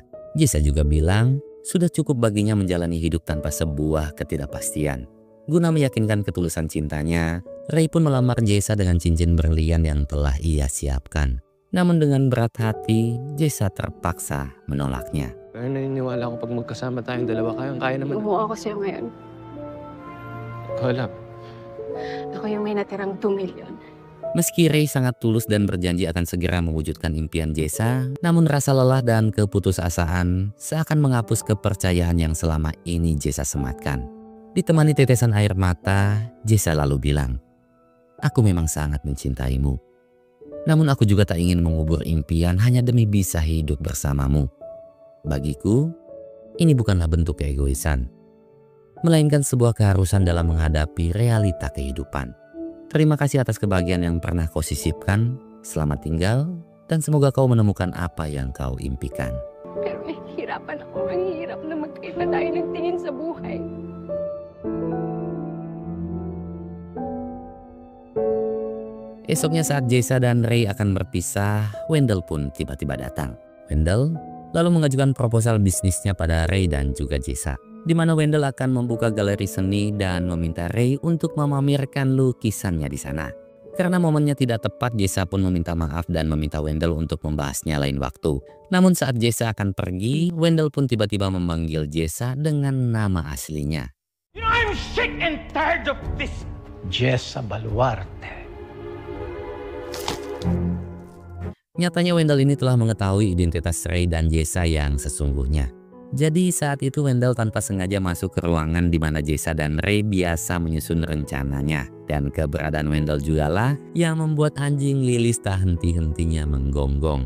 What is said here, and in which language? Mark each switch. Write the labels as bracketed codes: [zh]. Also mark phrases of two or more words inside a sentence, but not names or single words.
[id] Jessa juga bilang sudah cukup baginya menjalani hidup tanpa sebuah ketidakpastian. Guna meyakinkan ketulusan cintanya, Ray pun melamar Jessa dengan cincin berlian yang telah ia siapkan. Namun dengan berat hati, Jessa terpaksa menolaknya. [tl] Pero naniniwala ko pag magkasama tayong dalawa kaya naman. Umuha ako sa'yo ngayon. Ikaw lang. Ako yung may natirang 2 million. [id] Meski Ray sangat tulus dan berjanji akan segera mewujudkan impian Jessa, namun rasa lelah dan keputusasaan seakan menghapus kepercayaan yang selama ini Jessa sematkan. Ditemani tetesan air mata, Jessa lalu bilang, "Aku memang sangat mencintaimu. Namun aku juga tak ingin mengubur impian hanya demi bisa hidup bersamamu. Bagiku, ini bukanlah bentuk keegoisan, melainkan sebuah keharusan dalam menghadapi realita kehidupan. Terima kasih atas kebahagiaan yang pernah kau sisipkan. Selamat tinggal dan semoga kau menemukan apa yang kau impikan." [tl] Pero nahihirapan ako. Ang hirap na magkaiba tayo ng tingin sa buhay. [id] Esoknya saat Jessa dan Ray akan berpisah, Wendell pun tiba-tiba datang. Wendell lalu mengajukan proposal bisnisnya pada Ray dan juga Jessa, di mana Wendell akan membuka galeri seni dan meminta Ray untuk memamerkan lukisannya di sana. Karena momennya tidak tepat, Jessa pun meminta maaf dan meminta Wendell untuk membahasnya lain waktu. Namun saat Jessa akan pergi, Wendell pun tiba-tiba memanggil Jessa dengan nama aslinya. [en] You know, I'm sick and tired of this. Jessa Baluarte. [id] Nyatanya Wendell ini telah mengetahui identitas Ray dan Jessa yang sesungguhnya. Jadi saat itu Wendell tanpa sengaja masuk ke ruangan di mana Jessa dan Ray biasa menyusun rencananya. Dan keberadaan Wendell jugalah yang membuat anjing Lilis tak henti-hentinya menggonggong.